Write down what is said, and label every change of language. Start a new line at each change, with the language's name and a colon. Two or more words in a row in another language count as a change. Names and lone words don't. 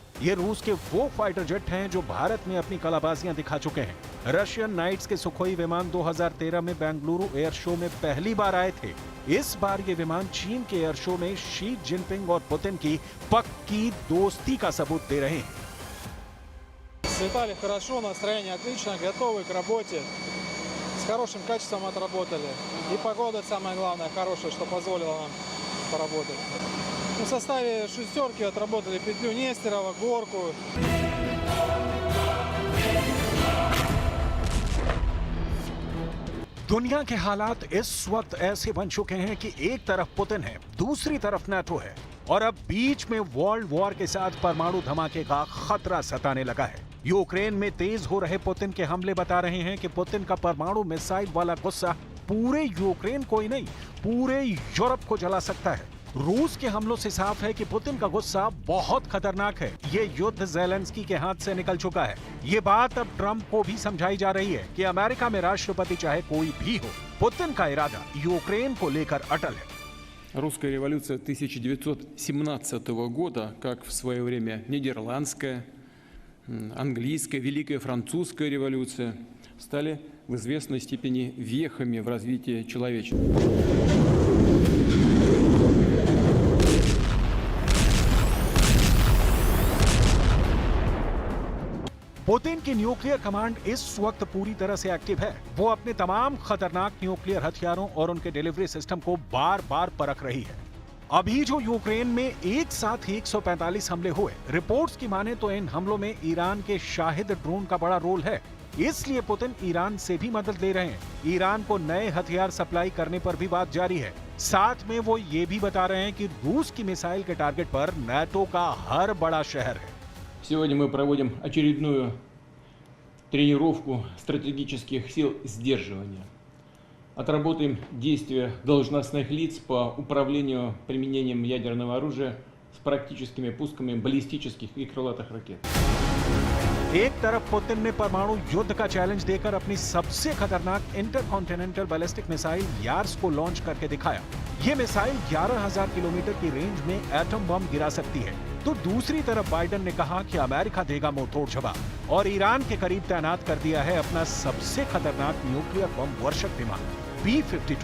Hindi: ये रूस के वो फाइटर जेट हैं जो भारत में अपनी कलाबाजियां दिखा चुके हैं। रशियन नाइट्स के सुखोई विमान 2013 में बेंगलुरु
English: air show
Hindi: में पहली बार आए थे। इस बार ये विमान चीन के
English: air show
Hindi: में शी जिनपिंग और पुतिन की पक्की दोस्ती का सबूत दे रहे हैं।
Russian: Слетали хорошо, настроение отлично, готовы к работе. С хорошим качеством отработали. И погода, самое главное, хорошая, что позволила нам поработать. В составе шестерки отработали петлю Нестерова, горку.
Hindi: दुनिया के हालात इस वक्त ऐसे बन चुके हैं कि एक तरफ पुतिन है, दूसरी तरफ नाटो है। और अब बीच में
English: world war
Hindi: के साथ परमाणु धमाके का खतरा सताने लगा है। यूक्रेन में तेज हो रहे पुतिन के हमले बता रहे हैं कि पुतिन का परमाणु मिसाइल वाला गुस्सा पूरे यूक्रेन को ही नहीं, पूरे यूरोप को जला सकता है। रूस के हमलों से साफ है कि पुतिन का गुस्सा बहुत खतरनाक है। ये युद्ध ज़ेलेंस्की के हाथ से निकल चुका है। ये बात अब ट्रंप को भी समझाई जा रही है कि अमेरिका में राष्ट्रपति चाहे कोई भी हो, पुतिन का इरादा यूक्रेन को लेकर अटल है।
Russian: Русская революция 1917 года, как в свое время Нидерландская, Английская, Великая Французская революция, стали в известной степени вехами в развитии человечества.
Hindi: पुतिन की
English: nuclear command
Hindi: इस वक्त पूरी तरह से एक्टिव है। वो अपने तमाम खतरनाक न्यूक्लियर हथियारों और उनके
English: delivery system
Hindi: को बार बार परख रही है। अभी जो यूक्रेन में एक साथ 145 हमले हुए, रिपोर्ट्स की माने तो इन हमलों में ईरान के शाहिद ड्रोन का बड़ा रोल है। इसलिए पुतिन ईरान से भी मदद ले रहे हैं। ईरान को नए हथियार सप्लाई करने पर भी बात जारी है। साथ में वो ये भी बता रहे हैं कि रूस की मिसाइल के टारगेट पर नाटो का हर बड़ा शहर है।
Russian: Сегодня мы проводим очередную тренировку стратегических сил сдерживания. Отработаем действия должностных лиц по управлению применением ядерного оружия с практическими пусками баллистических и крылатых ракет.
Hindi: एक तरफ पुतिन ने परमाणु युद्ध का चैलेंज देकर अपनी सबसे खतरनाक
English: intercontinental ballistic missile
Hindi: यार्स को लॉन्च करके दिखाया। ये मिसाइल 11,000 किलोमीटर की रेंज में एटम बम गिरा सकती है। तो दूसरी तरफ बाइडेन ने कहा कि अमेरिका देगा मुंहतोड़ जवाब और ईरान के करीब तैनात कर दिया है अपना सबसे खतरनाक न्यूक्लियर बम वर्षक विमान B-52।